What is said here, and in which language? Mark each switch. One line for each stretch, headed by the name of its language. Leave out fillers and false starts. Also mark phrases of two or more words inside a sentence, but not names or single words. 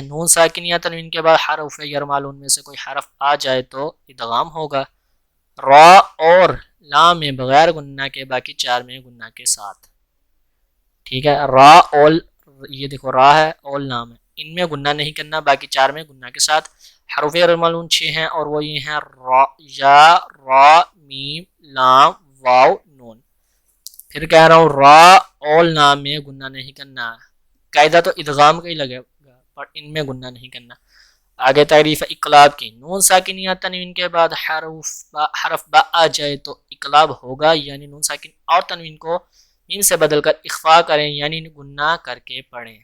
Urdu: نون ساکن یا تنوین کے بعد حرف یا مالون میں سے کوئی حرف آ جائے تو ادغام ہوگا، را اور لام میں بغیر گنہ کے، باقی 4 میں گنہ کے ساتھ۔ ٹھیک ہے، را اور یہ دیکھو را ہے اور لام ہے، ان میں گنہ نہیں کرنا، باقی 4 میں گنہ کے ساتھ۔ حروف غیر مالون 6 ہیں، اور وہ یہ ہیں را، یا، را، میم، لام، واو، نون۔ پھر کہہ رہا ہوں را اور لام میں گنہ نہیں کرنا، قاعدہ تو ادغام کا ہی لگے گا پر ان میں گنہ نہیں کرنا۔ آگے تعریف اقلاب کی۔ نون ساکن یا تنوین کے بعد حرف با آ جائے تو اقلاب ہوگا، یعنی نون ساکن اور تنوین کو میم سے بدل کر اخفاء کریں، یعنی گنہ کر کے پڑھیں۔